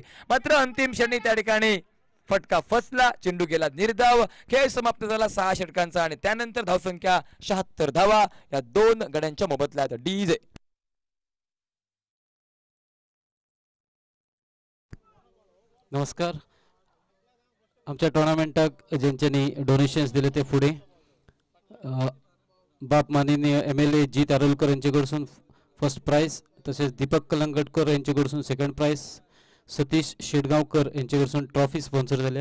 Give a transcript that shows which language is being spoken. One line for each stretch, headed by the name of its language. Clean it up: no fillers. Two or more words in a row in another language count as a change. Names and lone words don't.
Marathi: मात्र अंतिम क्षणी त्या ठिकाणी फटका फसला, चेंडू गेला निर्धाव. खेळ समाप्त झाला 6 षटकांचा आणि त्यानंतर धावसंख्या 76 धावा या 2 गड्यांच्या मोबदल्यात. डीजे नमस्कार.
Konkani: आमच्या टुर्नामेंटाक ज्यांच्यांनी डोनेशन्स दिले ते फुडें बाप माननीय MLA जी तारुलकर यांचे कडसून
English: first prize,
Konkani: तसेच दीपक कलंगटकर यांचे कडसून
English: second prize,
Konkani: सतीश शेडगावकर यांचे कडसून
English: trophy sponsor
Konkani: झाल्या.